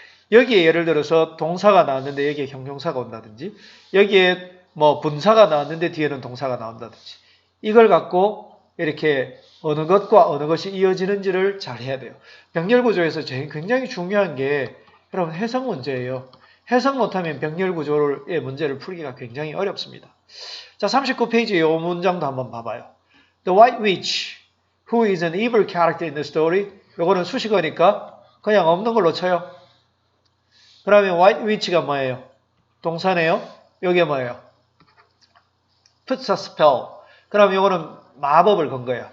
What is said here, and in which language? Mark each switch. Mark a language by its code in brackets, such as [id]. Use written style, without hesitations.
[ko] 여기에 예를 들어서 동사가 나왔는데 여기에 형용사가 온다든지 여기에 분사가 나왔는데 뒤에는 동사가 나온다든지 이걸 갖고 이렇게 어느 것과 어느 것이 이어지는지를 잘 해야 돼요. 병렬 구조에서 굉장히 중요한 게 여러분 해석 문제예요. 해석 못하면 병렬 구조의 문제를 풀기가 굉장히 어렵습니다. 자, 39페이지에 이 문장도 한번 봐봐요. [en] The white witch, who is an evil character in the story. [ko] 요거는 수식어니까 그냥 없는 걸로 쳐요. 그러면 white witch가 뭐예요? 동사네요. 요게 뭐예요? [en] puts a spell. [ko] 그럼 요거는 마법을 건 거예요.